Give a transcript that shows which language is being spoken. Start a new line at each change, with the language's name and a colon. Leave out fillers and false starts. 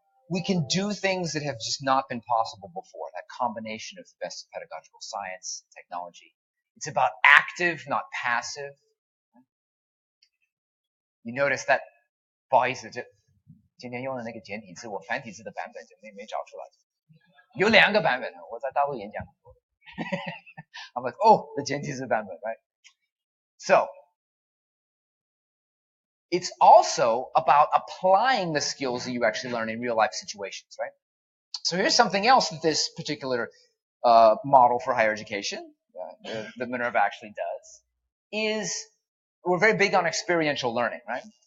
English: We can do things that have just not been possible before, that combination of the best of pedagogical science, technology. It's about active, not passive. You notice that,
Chinese: 不好意思，今天用的那个简体字，我繁体字的版本就没找出来。有2个版本，我在大陆演讲很多。
English: I'm like, oh, the
Chinese: 简体字版本,
English: right? So, it's also about applying the skills that you actually learn in real life situations, right? So here's something else that this particular model for higher education, that Minerva actually does, is we're very big on experiential learning, right?